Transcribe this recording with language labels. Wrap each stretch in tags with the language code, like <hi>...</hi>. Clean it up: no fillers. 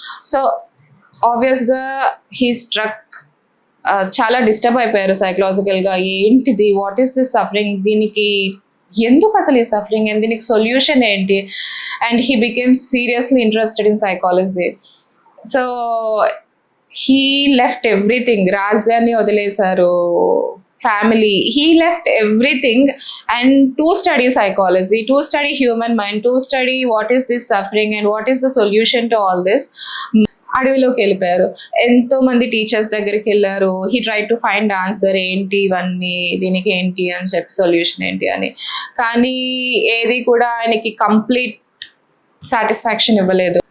<te>So ఆబ్వియస్గా</te> <en>he struck,</en> <te>చాలా disturb అయిపోయారు సైకలాజికల్గా. ఏంటిది,</te> <en>what is this suffering,</en> <te>దీనికి ఎందుకు అసలు ఈ సఫరింగ్, అండ్ దీనికి సొల్యూషన్ ఏంటి?</te> <en>And he became seriously interested in psychology. So he left everything,</en> <te>రాజ్యాన్ని వదిలేశారు,</te> <en>Family, he left everything and to study psychology, to study human mind, to study what is this suffering and what is the solution to all this.</en> <te>అడవిలోకి వెళ్ళిపోయారు. ఎంతో మంది teachers దగ్గరికి వెళ్ళారు.</te> <en>he try to find answer,</en> <te>ఏంటి ఇవన్నీ, దీనికి ఏంటి అని చెప్పి సొల్యూషన్ ఏంటి అని. కానీ ఏది కూడా ఆయనకి కంప్లీట్ సాటిస్ఫాక్షన్ ఇవ్వలేదు.</te>